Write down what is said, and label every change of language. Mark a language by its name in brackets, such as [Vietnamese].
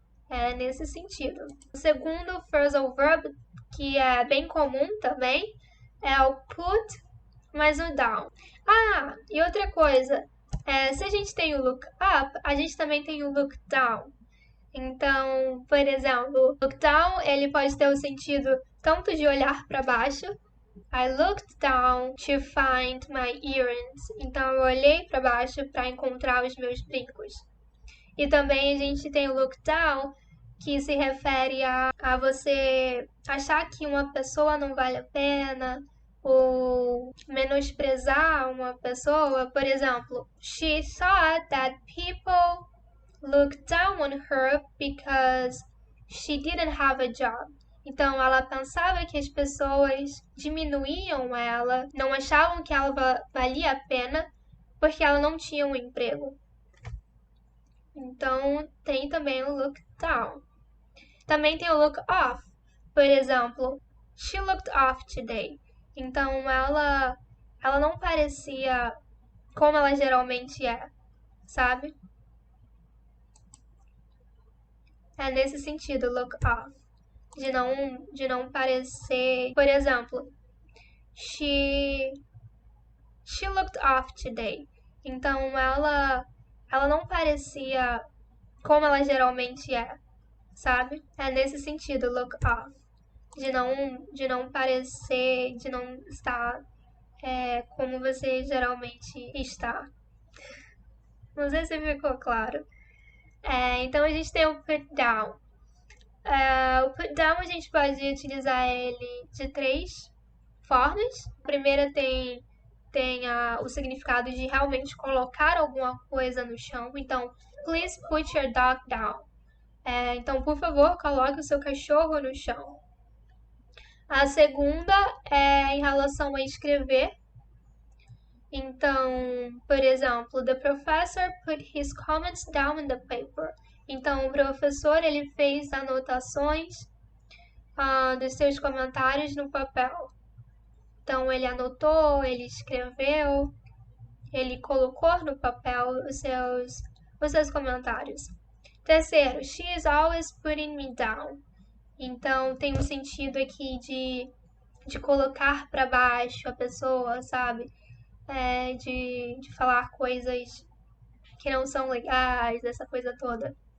[Portuguese] É nesse sentido. O segundo phrasal verb, que é bem comum também, é o put mais o down. Ah, e outra coisa, se a gente tem o look up, a gente também tem o look down. Então, por exemplo, look down, ele pode ter o sentido tanto de olhar para baixo. [English] I looked down to find my earrings. [Portuguese] Então, eu olhei para baixo para encontrar os meus brincos. E também a gente tem o look down, que se refere a você achar que uma pessoa não vale a pena ou menosprezar uma pessoa. Por exemplo, [English] she thought that people looked down on her because she didn't have a job. [Portuguese] Então, ela pensava que as pessoas diminuíam ela, não achavam que ela valia a pena porque ela não tinha um emprego. Então, tem também o look down. Também tem o look off. Por exemplo, [English] she looked off today. [Portuguese] Então, ela não parecia como ela geralmente é, sabe? É nesse sentido, look off. De não parecer... Por exemplo, [English] she looked off today. [Portuguese] Então, ela não parecia como ela geralmente é, sabe? É nesse sentido, look off. De não parecer, de não estar como você geralmente está. Não sei se ficou claro. Então a gente tem o put down. O put down a gente pode utilizar ele de 3 formas. A primeira tem o significado de realmente colocar alguma coisa no chão. Então, [English] please put your dog down. [Portuguese] Então, por favor, coloque o seu cachorro no chão. A segunda é em relação a escrever. Então, por exemplo, [English] the professor put his comments down in the paper. [Portuguese] Então, o professor ele fez anotações dos seus comentários no papel. Então, ele anotou, ele escreveu, ele colocou no papel os seus comentários. Terceiro, [English] she is always putting me down. [Portuguese] Então, tem um sentido aqui de colocar para baixo a pessoa, sabe? De falar coisas que não são legais, essa coisa toda.